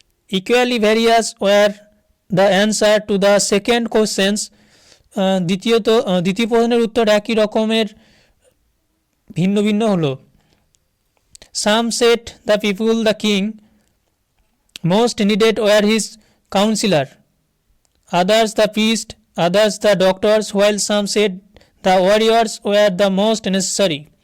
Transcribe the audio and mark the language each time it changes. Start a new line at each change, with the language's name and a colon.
English: Equally various were the answer to the second questions.
Bangla: দ্বিতীয় প্রশ্নের উত্তর একই রকমের ভিন্ন ভিন্ন হলো।
English: Some said the people the king most needed were his counselor, others the priest, others the doctors, while some said the warriors were the most necessary.